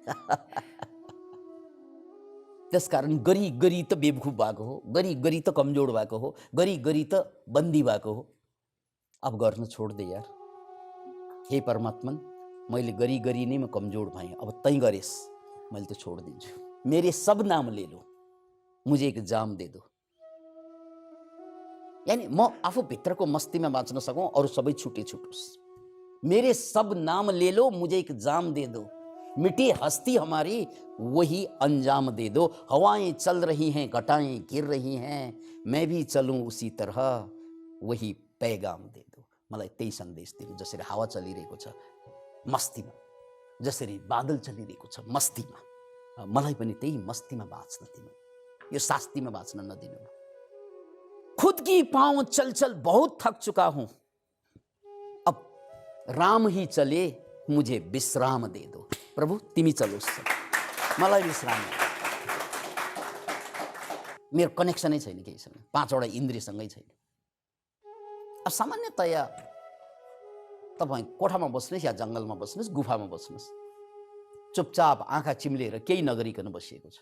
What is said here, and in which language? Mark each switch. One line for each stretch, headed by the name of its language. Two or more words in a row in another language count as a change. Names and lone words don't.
Nepali: त्यसकारण गरी गरी त बेवकुफ भएको हो, गरी गरी त कमजोर भएको हो, गरी गरी त बन्दी भएको हो। अब गर्न छोड्दे यार। हे परमात्मन, मैले गरी गरी नै म कमजोर भएँ, अब तै गरेस्, मैले त छोड़ दिन्छु।
Hindi: मेरे सब नाम ले लो, मुझे एक जाम दे दो।
Nepali: यानी म आफू भित्रको मस्तीमा बाँच्न सकूँ, अरू सबै छुटे छुटोस्।
Hindi: मेरे सब नाम ले लो, मुझे एक जाम दे दो। मिटी हस्ती हमारी, वही अंजाम दे दो। हवाएं चल रही हैं, घटाएं गिर रही हैं, मैं भी चलूं उसी तरह, वही पैगाम दे दो।
Nepali: मलाई त्यही सन्देश दिनु, जसरी हावा चलिरहेको छ मस्तीमा, जसरी बादल चलिरहेको छ मस्तीमा, मलाई पनि त्यही मस्तीमा बाँच्न दिनु, यो शास्तीमा बाँच्न नदिनु।
Hindi: खुद की पाँव चल चल बहुत थक चुका हूं, अब राम ही चले, मुझे विश्राम दे दो।
Nepali: प्रभु तिमी चलोस्, मलाई विश्राम दे। मेरो कनेक्सनै छैन केहीसँग, 5 वटा इन्द्रियसँगै छैन। अब सामान्यतया तपाईँ कोठामा बस्नुहोस् या जङ्गलमा बस्नुहोस्, गुफामा बस्नुहोस्, चुपचाप आँखा चिम्लेर केही नगरिकन बसिएको छ।